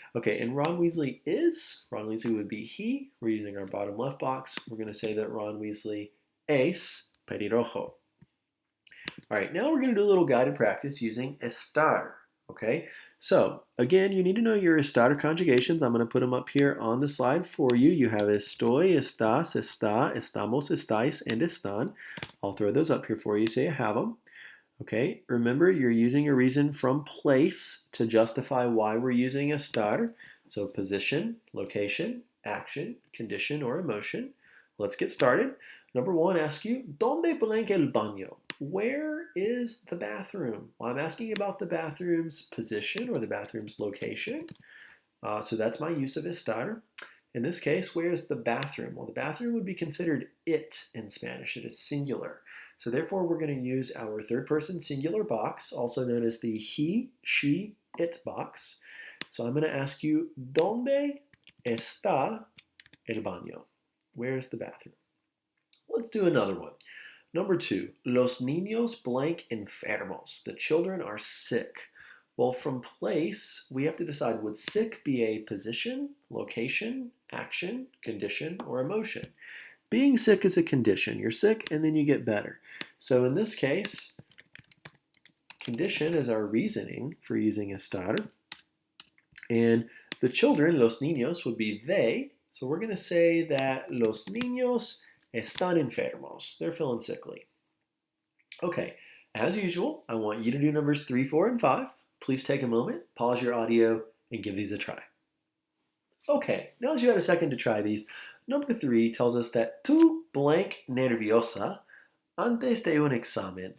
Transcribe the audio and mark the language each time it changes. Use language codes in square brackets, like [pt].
[en] Okay, and Ron Weasley would be he. We're using our bottom left box. We're going to say that Ron Weasley [es] es pelirrojo. [en] All right, now we're going to do a little guided practice using estar, okay? So, again, you need to know your estar conjugations. I'm going to put them up here on the slide for you. You have [es] estoy, estás, está, estamos, estáis, and están. [en] I'll throw those up here for you so you have them. Okay, remember you're using a reason from place to justify why we're using estar. So position, location, action, condition, or emotion. Let's get started. Number 1, ask you, [es] ¿Dónde blank el baño? [en] Where is the bathroom? Well, I'm asking about the bathroom's position or the bathroom's location. So that's my use of estar. In this case, where is the bathroom? Well, the bathroom would be considered it in Spanish. It is singular. So therefore, we're going to use our third-person singular box, also known as the he, she, it box. So I'm going to ask you, [es] ¿Dónde está el baño? [en] Where is the bathroom? Let's do another one. Number 2, [es] los niños blank enfermos. [en] The children are sick. Well, from place, we have to decide, would sick be a position, location, action, condition, or emotion? Being sick is a condition. You're sick and then you get better. So in this case, condition is our reasoning for using estar. And the children, los niños, would be they, So we're going to say that [es] los niños están enfermos. [en] They're feeling sickly. Okay, as usual, I want you to do numbers 3, 4, and 5. Please take a moment, pause your audio, and give these a try. Okay, now that you had a second to try these, number 3 tells us that [es] tú blank nerviosa antes de un examen.